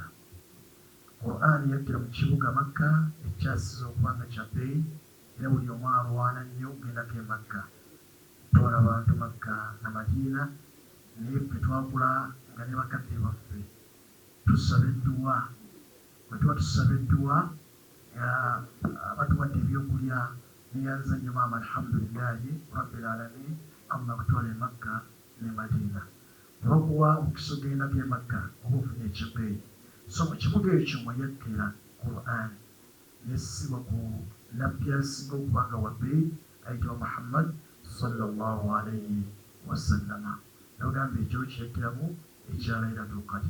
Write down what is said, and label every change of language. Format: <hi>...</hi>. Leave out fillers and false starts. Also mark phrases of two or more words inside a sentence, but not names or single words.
<lg>Qur'an yakkira mu kibuga Makka ekyasiza okubanga kya bbeeyi era buli omu alwana nnyo okgendako e Makka twala abantu Makka na Madiina naye ffe twakula nga ne bakadde baffe tusaba edduwa bwe tuba tusaba edduwa batuwadde ebyokulya neyanza nnyo maama</lg> <ar>الحمد لله رب العالمين</ar> <lg>Allah kutwala e Makka ne Madiina olwokuwa omukisa ogendako e Makka oba ofunye ekyebbeeyi so mu kibuga ekyo mwe yakkira Qur'an nessibwa ku nabbi asinga okubanga wa bbeeyi ayitibwa Muhammad</lg> <ar>صلى الله عليه وسلم</ar> <lg>nogamba ekyo kyekkiramu ekya Laylatul Qadr.</lg>